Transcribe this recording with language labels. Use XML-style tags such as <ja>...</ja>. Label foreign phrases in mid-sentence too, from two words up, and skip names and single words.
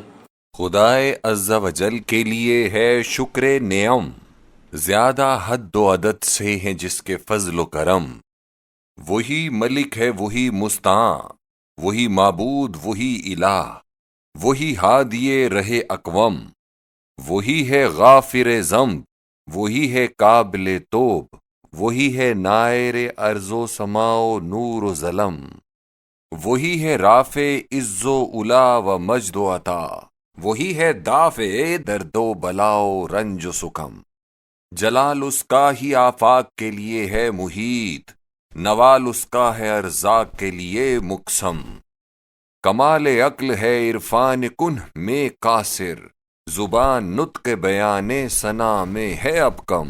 <ur>خدائے عز و جل کے لیے ہے شکر نعم، زیادہ حد و عدد سے ہیں جس کے فضل و کرم۔ وہی ملک ہے، وہی مستعان، وہی معبود، وہی الہ، وہی ہادی رہ اقوام، وہی ہے غافر ذنب، وہی ہے قابل توب، وہی ہے نائر ارض و سما و نور و ظلم، وہی ہے رافع عز و علا و مجد و عطا، وہی ہے دافع درد و بلا و رنج و سکم۔ جلال اس کا ہی آفاق کے لیے ہے محیط، نوال اس کا ہے ارزاق کے لیے مقسم۔ کمال عقل ہے عرفان کنہ میں قاصر، زبان نطق بیان ثنا میں ہے اب کم۔</ur>